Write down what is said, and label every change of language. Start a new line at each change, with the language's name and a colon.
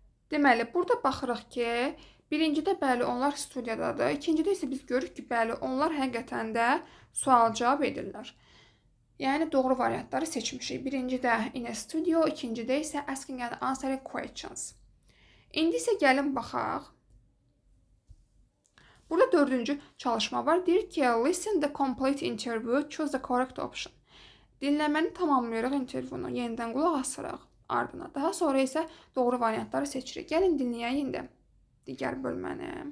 Azerbaijani: Deməli, burada baxırıq ki, birincidə bəli, onlar studiyadadır. İkincidə isə biz görürük ki, bəli, onlar həqiqətən də sual cavab edirlər. Yəni, doğru variantları seçmişik. Birincidə
English: in a studio,
Azerbaijani: ikincidə isə
English: asking and answering questions.
Azerbaijani: İndi isə gəlin baxaq. Burada dördüncü çalışma var. Deyir ki,
English: listen the complete interview, choose the correct option.
Azerbaijani: Dinləməni tamamlayırıq intervyunu, yenidən qulaq asırıq ardına. Daha sonra isə doğru variantları seçirik. Gəlin dinləyək indi digər bölməni.